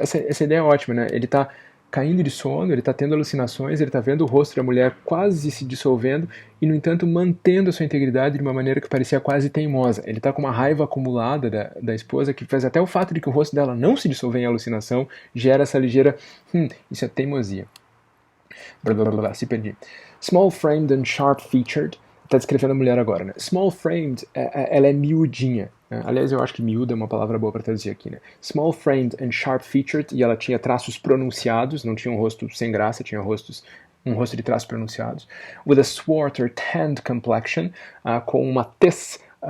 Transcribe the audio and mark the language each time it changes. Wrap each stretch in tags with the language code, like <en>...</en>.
<pt>Essa ideia é ótima, né? Ele está caindo de sono, ele está tendo alucinações, ele está vendo o rosto da mulher quase se dissolvendo e, no entanto, mantendo a sua integridade de uma maneira que parecia quase teimosa. Ele está com uma raiva acumulada da esposa que faz até o fato de que o rosto dela não se dissolver em alucinação gera essa ligeira, isso é teimosia. Blá, blá, blá, blá, se perdi.</pt> <en>Small-framed and sharp-featured.</en> <pt>Está descrevendo a mulher agora, né?</pt> <en>Small-framed,</en> <pt>ela é miudinha. Né? Aliás, eu acho que miúda é uma palavra boa para traduzir aqui, né?</pt> <en>Small-framed and sharp-featured,</en> <pt>e ela tinha traços pronunciados, não tinha um rosto sem graça, tinha um rosto de traços pronunciados.</pt> <en>With a swart or tanned complexion,</en> <pt>com uma tez.</pt>